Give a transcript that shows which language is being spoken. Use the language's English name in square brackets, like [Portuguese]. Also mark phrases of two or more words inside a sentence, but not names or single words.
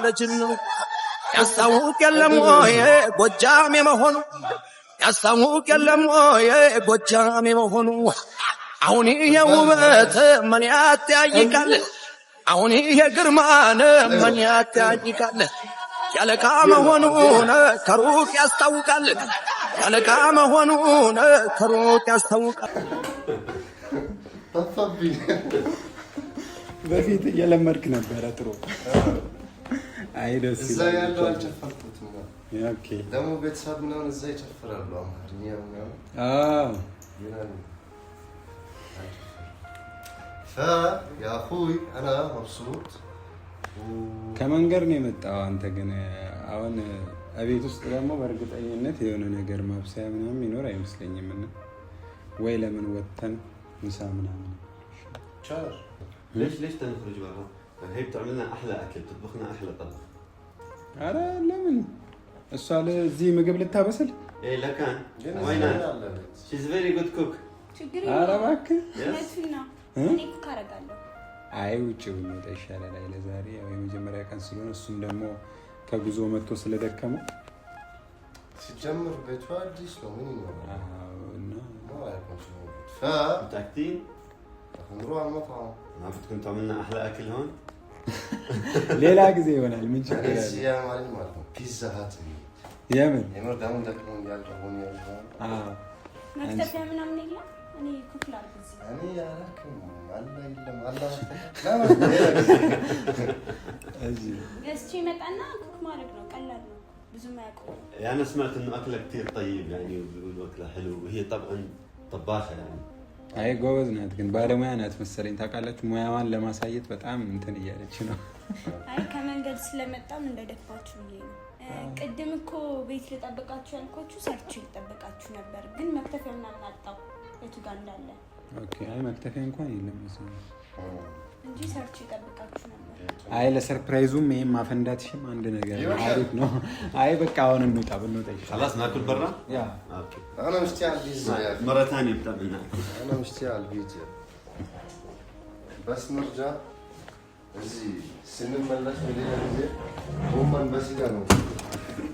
[Amharic] ጅንኑ ያስታውቅ የለም ወይ ጎጃም የመሆኑ ያስታውቅ የለም ወይ ጎጃም የመሆኑ አሁን የውበት ምን ያጠያይቃል አሁን የግርማን ምን ያጠያይቃል ያለቃ መሆኑን ከሩቅ ያስታውቃል ያለቃ መሆኑን ከሩቅ ያስታውቃል በፊት እየለመድክ ነበረ ጥሩ አይ ደስ እዛ ያለው አልጨፈርኩትም ነው ኦኬ ደግሞ ቤተሰብ ነው እዛ ይጨፍራሉ አማርኛ ነው ይላል [Arabic] يا اخوي انا مبسوط [Amharic] ከመንገድ ነው የመጣው አንተ ግን አሁን አቤት ውስጥ ደግሞ በእርግጠኝነት የሆነ ነገር ማብሰያ ምናምን ይኖር አይመስለኝም እና ወይ ለምን ወጥተን ምሳ ምናምን [Arabic] شهر ليش تنخرج برا؟ هي بتعمل لنا احلى اكل بتطبخ لنا احلى طبخ [Amharic] ኧረ ለምን እሷ ለዚህ ምግብ ልታበስል [Arabic] ايه لكان وين [English] she's very good cook [Amharic] ኧረ እባክህ እኔ ኩክ አደርጋለሁ አይ ውጭ ብንወጣ ይሻላል አይደል ዛሬ ያው የመጀመሪያ ቀን ስለሆነ እሱም ደግሞ ከጉዞ መጥቶ ስለደከመው ሲጀምር ቤቷ አዲስ ነው ምን ይኖራል እና [Arabic] ما يكون شيء متأكدين؟ نروح على المطعم ما بدكم تعمل لنا احلى اكل هون؟ [Amharic] ሌላ ጊዜ ይሆናል ምን ችግር አለ [Arabic] يا معلم ፒዛ ሀት [Amharic] የምን የምር ደግሞ ደክሞኝ ያልሆነ መክተፊያ ምናምን የለም እኔ ኩክ ላድርግ እኔ ያላክም አላ የለም አላ እዚህ ገዝቼ መጣና ኩክ ማድረግ ነው ቀላል ነው ብዙም አያውቀውም [Arabic] انا سمعت انه اكلها كثير طيب يعني بيقولوا اكلها حلو وهي طبعا طباخه يعني [Amharic] አይ ጎበዝ ናት ግን ባለሙያ ናት መሰለኝ ታውቃለች ሙያዋን ለማሳየት በጣም እንትን እያለች ነው አይ ከመንገድ ስለመጣም እንደደፋችሁ ብዬ ነው ቅድም እኮ ቤት ልጠብቃችሁ ያልኳችሁ ሰርች ልጠብቃችሁ ነበር ግን መክተፊያ ምናምን አጣው የቱ ጋር እንዳለ ኦኬ አይ መክተፊያ እንኳን የለም መሰለኝ እንጂ ሰርች ልጠብቃችሁ ነበር አይ ለሰርፕራይዙም ይሄም ማፈንዳትሽም አንድ ነገር አሪፍ ነው አይ በቃ አሁን እንውጣ ብንወጣ ይሻላል [Arabic] خلاص ناكل برا [Amharic] ያ [Arabic] اوكي انا مشتاق على البيتزا يا اخي مره ثانيه بتعمل ناكل انا مشتاق على البيتزا بس نرجع [Amharic] እዚህ ስንመለስ ወደ ጊዜ ጎመን በስጋ ነው